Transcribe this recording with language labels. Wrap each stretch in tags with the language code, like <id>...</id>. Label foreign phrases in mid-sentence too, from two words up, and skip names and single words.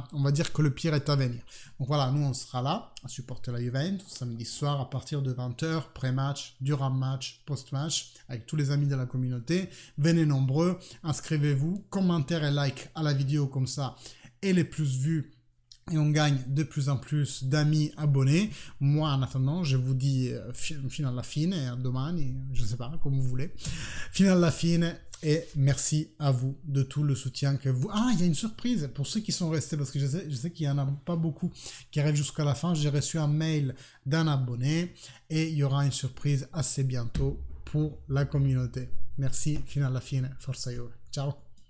<fr>On va dire que le pire est à venir. Donc voilà, nous on sera là à supporter la Juventus samedi soir à partir de 20h, pré-match, durant match, post-match, avec tous les amis de la communauté. Venez nombreux, inscrivez-vous, commentaires et like à la vidéo comme ça, et les plus vus. Et on gagne de plus en plus d'amis abonnés. Moi, en attendant, je vous dis</fr> <it>fino alla fine, domani,</it> <fr>je ne sais pas, comme vous voulez.</fr> <it>Fino alla fine,</it> <fr>et merci à vous de tout le soutien que vous... Ah, il y a une surprise pour ceux qui sont restés, parce que je sais qu'il n'y en a pas beaucoup qui arrivent jusqu'à la fin. J'ai reçu un mail d'un abonné, et il y aura une surprise assez bientôt pour la communauté. Merci,</fr> <it>fino alla fine, forza Juve. Ciao.</it>